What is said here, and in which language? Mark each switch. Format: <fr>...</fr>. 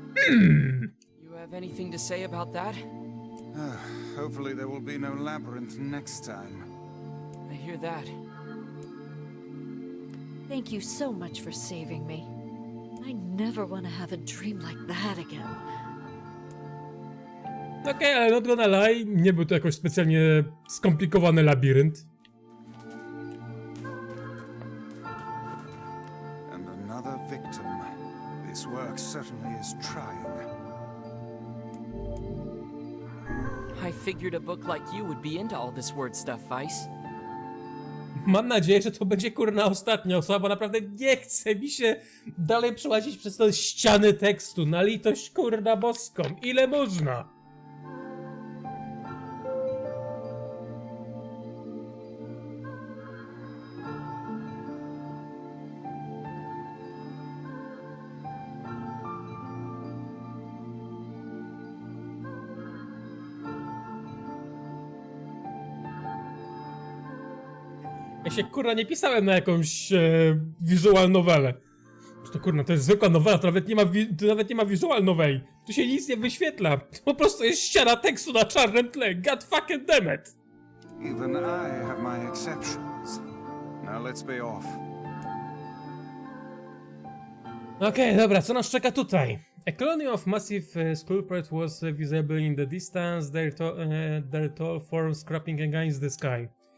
<en>You have anything to say about that? Hopefully there will be no labyrinth next time. I hear that. Thank you so much for saving me. I never want to have a dream like that again.</en> <pl>Okej, ale</pl> <en>not gonna lie,</en> <pl>nie był to jakoś specjalnie skomplikowany labirynt.</pl> <en>And another victim. This work certainly is trying. I figured a book like you would be into all this word stuff, Vice.</en> <pl>Mam nadzieję, że to będzie kurna ostatnia osoba, bo naprawdę nie chce mi się dalej przełazić przez te ściany tekstu. Na litość kurna boską. Ile można? Ja się kurna nie pisałem na jakąś visual novelę. To kurna, to jest zwykła nowela, to nawet nie ma visual noveli. Tu się nic nie wyświetla. To po prostu jest ściana tekstu na czarnym tle.</pl> <en>God fucking damn it. Even I have my exceptions. Now let's be off.</en> <pl>Okej, dobra, co nas czeka tutaj?</pl> <en>A colony of massive sculptures was visible in the distance, their tall forms scrapping against the sky.</en>